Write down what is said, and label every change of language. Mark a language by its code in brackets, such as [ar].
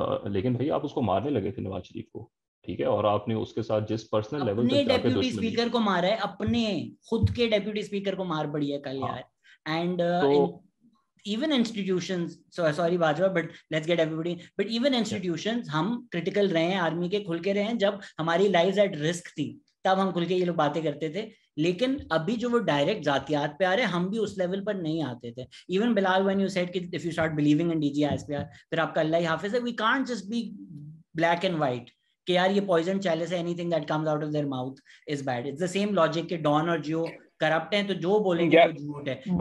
[ur] لیکن بھائی آپ اس کو مارنے لگے تھے نواز شریف کو, ٹھیک ہے, اور آپ نے اس کے ساتھ جس پرسنل لیول تک جا کے ڈیپیوٹی اسپیکر کو مارا ہے, اپنے خود کے ڈیپیوٹی اسپیکر کو مار پڑی ہے کل یار. [en] and even institutions, sorry Bajwa, but let's get everybody, but even institutions, [ur] ہم critical رہے ہیں [en] Army کے, کھل کے رہے ہیں. [ur] جب ہماری [en] lives at risk [ur] تھی تب ہم کھل کے یہ لوگ باتیں کرتے تھے, لیکن ابھی جو وہ ڈائریکٹ ذاتیات پہ آ رہے ہیں ہم بھی اس لیول پر نہیں آتے تھے. [en] even Bilal when you said کہ if you start believing in DGISPR [ur] پھر آپ کا اللہ ہی حافظ ہے. [en] we can't just be black and white [ur] کہ یار یہ poison chalice ہے, [en] anything that comes out of their mouth is bad. it's the same logic [ur] کہ ڈان اور جیو کرپٹ ہیں تو جو بولیں گے وہ جھوٹ ہے.